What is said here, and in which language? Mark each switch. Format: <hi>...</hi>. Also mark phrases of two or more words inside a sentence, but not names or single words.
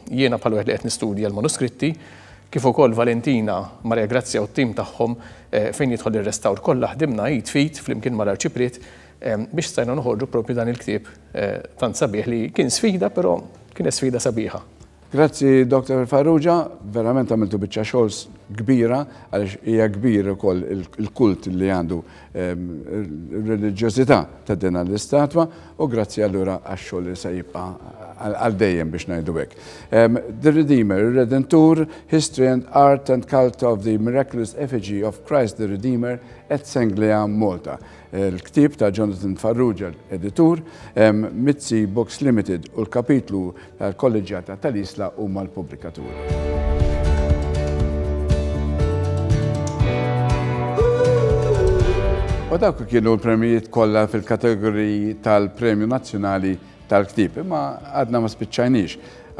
<mt>Jiena bħal wieħed li qed nistudja l-manuskritti, kif ukoll Valentina, Marja Grazia u t-tim tagħhom fejn jidħol ir-restawr kollha ħdimna fit flimkien mal-Arċiprit biex stajna noħorġu propju dan il-ktieb tant sabiħ li kien sfida, però kienet sfida sabiħa. Grazzi Dr. Farrugia, verament għamiltu biċċa xogħol kbira għaliex hija kbir ukoll il-kult li għandu r-reliġjożità ta' din l-istatwa u grazzi allura għax-xogħol li se jibqa' għal dejjem biex ngħidu hekk. The Redeemer, Redentur, History and Art and Cult of the Miraculous Effigy of Christ the Redeemer at Senglea, Malta. Il-ktib ta' Jonathan Farrugia, editur, Mitzi Books Limited u l-kapitlu tal-kolleġjata tal-Isla huma l-pubblikaturi. U dawk kienu l-premijiet kollha fil-kategoriji tal-Premju Nazzjonali tal-Ktieb, imma għadna ma spiċċajniex.</mt>